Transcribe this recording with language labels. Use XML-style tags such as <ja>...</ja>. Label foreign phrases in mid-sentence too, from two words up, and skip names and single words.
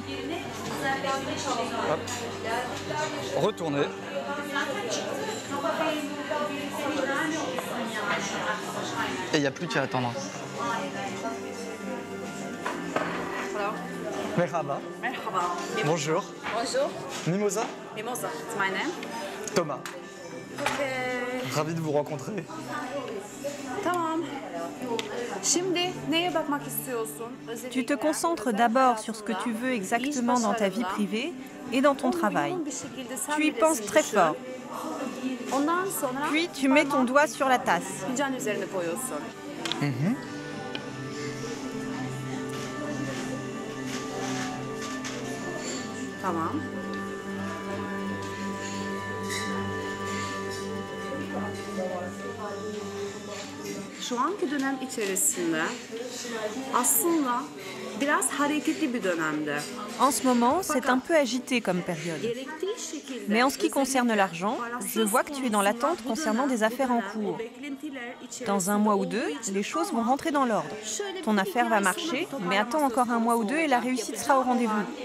<fr>Hop. Retourner. Et il n'y a plus qu'à attendre.</fr> <tr>Merhaba. Merhaba.</tr> <fr>Bonjour. Bonjour. Mimosa?</fr> <en>Mimosa, it's my name. Thomas. Okay.</en> <fr>Ravi de vous rencontrer.</fr> <tr>Tamam. Şimdi neye bakmak istiyorsun?</tr> <fr>Tu te concentres d'abord sur ce que tu veux exactement dans ta vie privée et dans ton travail. Tu y penses très fort. Puis tu mets ton doigt sur la tasse.</fr> <tr>Fincan üzerine koyuyorsun. Tamam. Şu anki dönem içerisinde aslında biraz hareketli bir dönemde.</tr> <fr>En ce moment, c'est un peu agité comme période. Mais en ce qui concerne l'argent, je vois que tu es dans l'attente concernant des affaires en cours. Dans un mois ou deux, les choses vont rentrer dans l'ordre. Ton affaire va marcher, mais attends encore un mois ou deux et la réussite sera au rendez-vous.</fr>